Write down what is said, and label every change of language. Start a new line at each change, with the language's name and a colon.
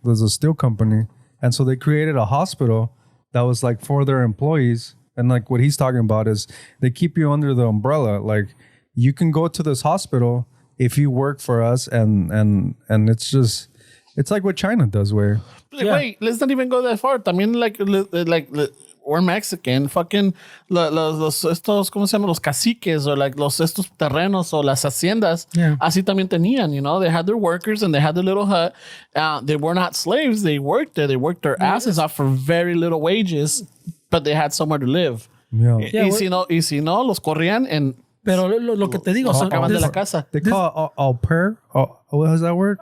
English: There's a steel company. And so they created a hospital that was like for their employees. And like what he's talking about is they keep you under the umbrella. Like you can go to this hospital if you work for us, and it's like what China does, where Wait, let's not even go that far.
Spanish: También
English: like we're Mexican. Fucking
Spanish: los estos, ¿cómo se llaman? Los caciques or like estos terrenos o las haciendas.
English: Yeah.
Spanish: Así también tenían,
English: you know. They had their workers and they had their little hut. They were not slaves. They worked there. They worked their asses off for very little wages, but they had somewhere to live. yeah. Yeah,
Spanish: Y si no, los corrían and Pero lo que te digo, sacaban de la casa.
English: They call it au pair. What was that word?